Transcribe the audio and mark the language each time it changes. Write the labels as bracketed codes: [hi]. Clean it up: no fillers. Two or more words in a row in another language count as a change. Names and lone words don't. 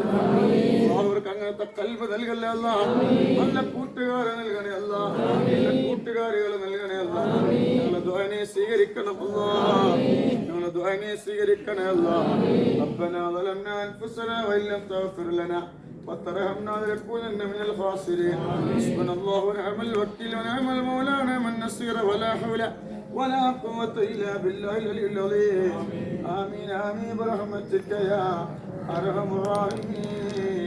[ml] അവർക്ക് അങ്ങനത്തെ ഖൽബ് നൽകല്ലേ അല്ലാഹ്. നല്ല കൂട്ടുകാരെ നൽകണേ അല്ലാഹ്, നല്ല കൂട്ടുകാരികളെ നൽകണേ അല്ലാഹ്. ഞങ്ങളെ ദുആ നീ സ്വീകരിക്കണം അല്ലാഹ്, ഞങ്ങളെ ദുആ നീ സ്വീകരിക്കണേ അല്ലാഹ്. [ar] ربنا ظلمنا أنفسنا وإن لم تغفر لنا وترحمنا لنكونن من الخاسرين. حسبنا الله ونعم الوكيل ونعم المولى ونعم النصير ولا حول ولا قوة إلا بالله العلي العظيم. آمين آمين برحمتك يا أرحم الراحمين.